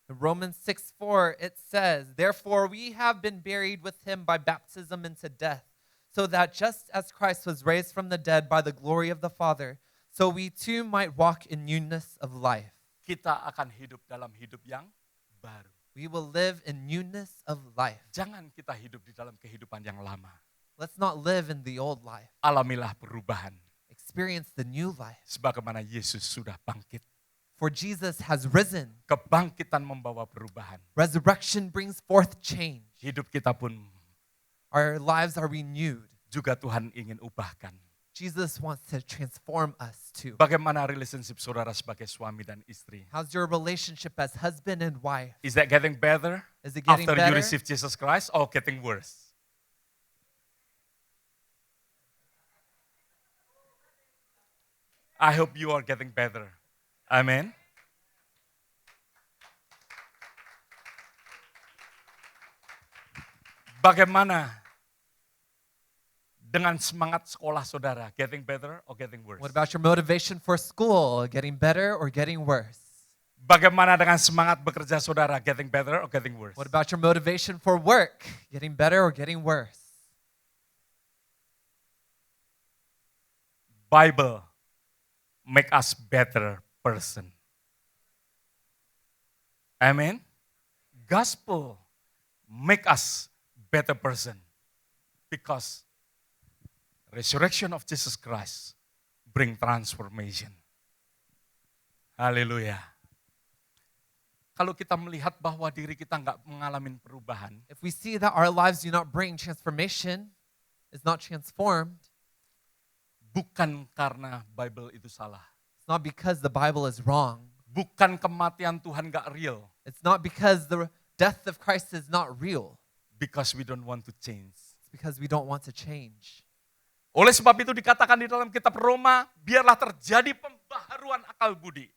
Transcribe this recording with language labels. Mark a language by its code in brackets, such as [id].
[en] In Romans 6:4, it says, "Therefore we have been buried with him by baptism into death, so that just as Christ was raised from the dead by the glory of the Father, so we too might walk in newness of life." [id] Kita akan hidup dalam hidup yang baru. [en] We will live in newness of life. [id] Jangan kita hidup di dalam kehidupan yang lama. [en] Let's not live in the old life. [id] Alamilah perubahan. [en] Experience the new life. [id] Sebagaimana Yesus sudah bangkit. [en] For Jesus has risen. [id] Kebangkitan membawa perubahan. [en] Resurrection brings forth change. [id] Hidup kita pun [en] Our lives are renewed. [id] juga Tuhan ingin ubahkan. [en] Jesus wants to transform us too. [id] Bagaimana relationship saudara sebagai suami dan istri? [en] How's your relationship as husband and wife? Is that getting better Is it getting after you better? receive Jesus Christ or getting worse? I hope you are getting better. Amen. [id] Bagaimana dengan semangat sekolah saudara? [en] Getting better or getting worse? What about your motivation for school? Getting better or getting worse? [id] Bagaimana dengan semangat bekerja saudara? [en] Getting better or getting worse? What about your motivation for work? Getting better or getting worse? Bible make us better person. Amen. Gospel make us better person because resurrection of Jesus Christ bring transformation. Haleluya. [id] Kalau kita melihat bahwa diri kita nggak mengalami perubahan, [en] If we see that our lives do not bring transformation, is not transformed, [id] bukan karena Bible itu salah. [en] it's not because the Bible is wrong. [id] Bukan kematian Tuhan nggak real, [en] It's not because the death of Christ is not real. because we don't want to change. It's because we don't want to change. [id] Oleh sebab itu dikatakan di dalam kitab Roma, biarlah terjadi pembaharuan akal budi.